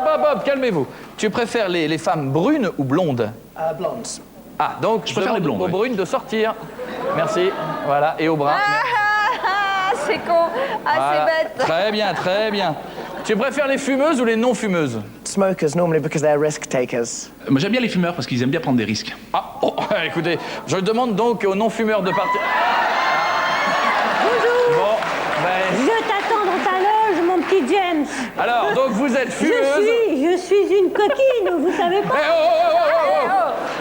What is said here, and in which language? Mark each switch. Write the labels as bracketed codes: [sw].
[fr] Hop, calmez-vous. Tu préfères les femmes brunes ou blondes? Blondes. Ah, donc je préfère les blondes, aux brunes de sortir. Merci. Voilà, et aux bruns. C'est con. Voilà. C'est bête. Très bien, très bien. Tu préfères les fumeuses ou les non-fumeuses? [en] Smokers, normally because they're risk takers. [fr] Moi, j'aime bien les fumeurs parce qu'ils aiment bien prendre des risques. Ah, oh, écoutez, je demande donc aux non-fumeurs de partir. Bonjour. Bon, ben... Je t'attends dans ta loge, mon petit James. Alors, donc vous êtes fumeuse. Je suis une coquine, vous savez pas. Oh.